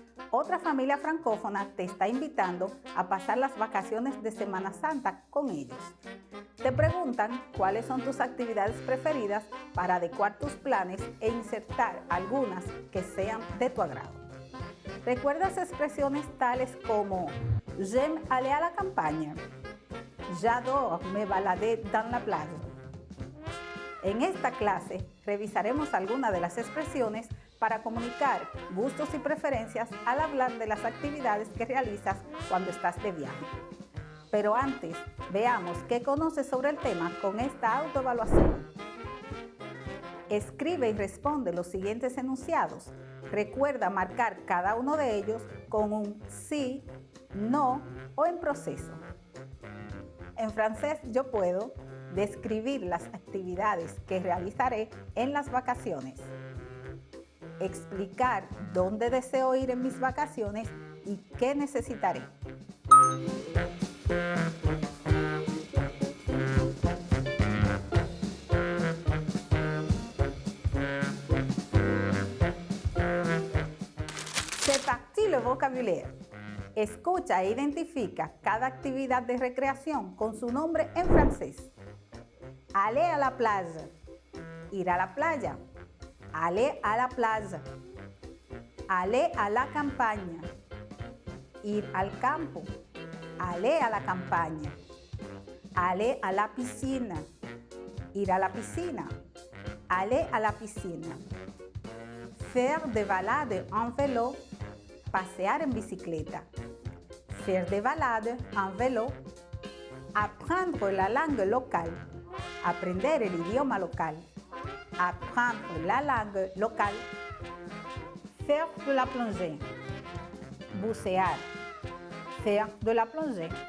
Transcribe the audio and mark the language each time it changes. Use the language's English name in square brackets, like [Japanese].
[Spanish] Otra familia francófona te está invitando a pasar las vacaciones de Semana Santa con ellos. Te preguntan cuáles son tus actividades preferidas para adecuar tus planes e insertar algunas que sean de tu agrado. ¿Recuerdas expresiones tales como [French] j'aime aller à la campagne? J'adore me balader dans la plage. [Spanish] En esta clase revisaremos algunas de las expresiones para comunicar gustos y preferencias al hablar de las actividades que realizas cuando estás de viaje. Pero antes, veamos qué conoces sobre el tema con esta autoevaluación. Escribe y responde los siguientes enunciados. Recuerda marcar cada uno de ellos con un sí, no o en proceso. En francés yo puedo describir las actividades que realizaré en las vacaciones. Explicar dónde deseo ir en mis vacaciones y qué necesitaré. [French] C'est parti le vocabulaire. [Spanish] Escucha e identifica cada actividad de recreación con su nombre en francés. [French] Aller à la plage. [Spanish] Ir a la playa. [French] Aller à la plage. Aller à la campaña. [Spanish] Ir al campo. [French] Aller à la campaña. Aller à la piscina. [Spanish] ir a la piscina. [French] Aller à la piscine. Faire des balades en vélo. [Spanish] Pasear en bicicleta. [French] Faire des balades en vélo. Apprendre la langue locale. [Spanish] Aprender el idioma local. [French] Apprendre la langue locale. Faire de la plongée. [Spanish] Bucear. [French] Faire de la plongée.